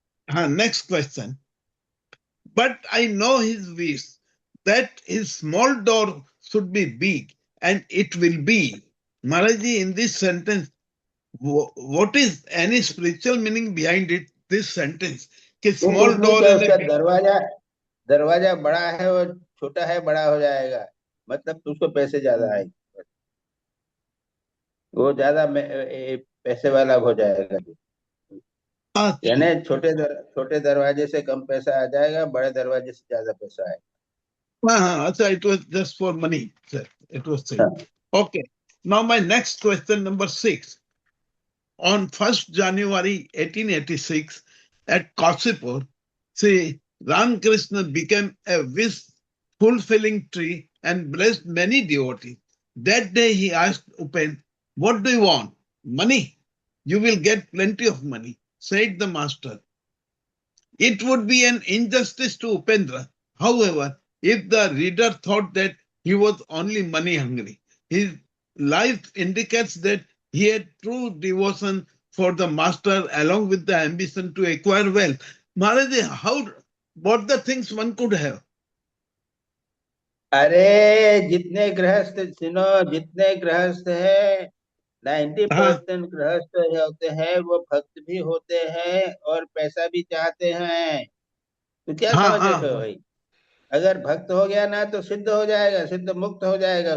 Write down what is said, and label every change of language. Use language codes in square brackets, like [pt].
[en] हाँ, next question. But I know his wish that his small door should be big, and it will be. Maharaji, in this sentence, what is any spiritual meaning behind it? This sentence, कि small door है, [hi] उसका दरवाजा बड़ा है और छोटा है, बड़ा हो जाएगा, मतलब उसको पैसे ज्यादा आएंगे, वो ज्यादा पैसे वाला हो जाएगा. यानी छोटे दरवाजे से कम पैसा आ जाएगा, बड़े दरवाजे से ज्यादा पैसा आएगा. [en] हाँ, अच्छा, it was just for money, sir. It was said. Okay. Now my next question, number 6. On 1st January 1886 at Kasipur, see, Ramakrishna became a wish-fulfilling tree and blessed many devotees. That day he asked Upen, what do you want? Money? you will get plenty of money, said the master. It would be an injustice to Upendra, however, if the reader thought that he was only money hungry. His life indicates that he had true devotion for the master along with the ambition to acquire wealth. Maharaj, what the things one could have? [hi] अरे जितने गृहस्थ सुनो, जितने गृहस्थ है 90% गृहस्थ होते हैं वो भक्त भी होते हैं और पैसा भी चाहते हैं। तो क्या समझ रहे हो भाई? अगर भक्त हो गया ना तो सिद्ध हो जाएगा, सिद्ध मुक्त हो जाएगा।